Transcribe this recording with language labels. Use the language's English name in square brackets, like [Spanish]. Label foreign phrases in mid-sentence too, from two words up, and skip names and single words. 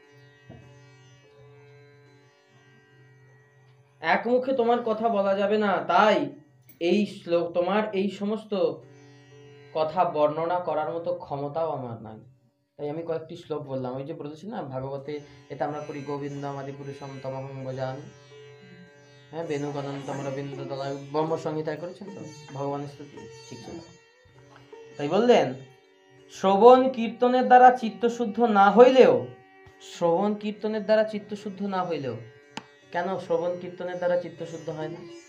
[Bangla] এক মুখে তোমার কথা বলা যাবে না, তাই এই শ্লোক, তোমার এই সমস্ত কথা বর্ণনা করার মতো ক্ষমতাও আমার নাই। তাই আমি কয়েকটি শ্লোক বললাম। ওই যে বলেছি না ভাগবতে, এটা আমরা করি, [Sanskrit] গোবিন্দম আদি পুরুষম তমহং ভজামি, [Bangla] হ্যাঁ, [Sanskrit] বেণুগণন্তম রবীন্দ্র দলায়, [Bangla] ব্রহ্ম সংহিতায় করেছেন তো ভগবানের স্তুতি, ঠিক ছিল। তাই বললেন, শ্রবণ কীর্তনের দ্বারা চিত্তশুদ্ধ না হইলেও, শ্রবণ কীর্তনের দ্বারা চিত্তশুদ্ধ না হইলেও, কেন শ্রবণ কীর্তনের দ্বারা চিত্তশুদ্ধ হয় না?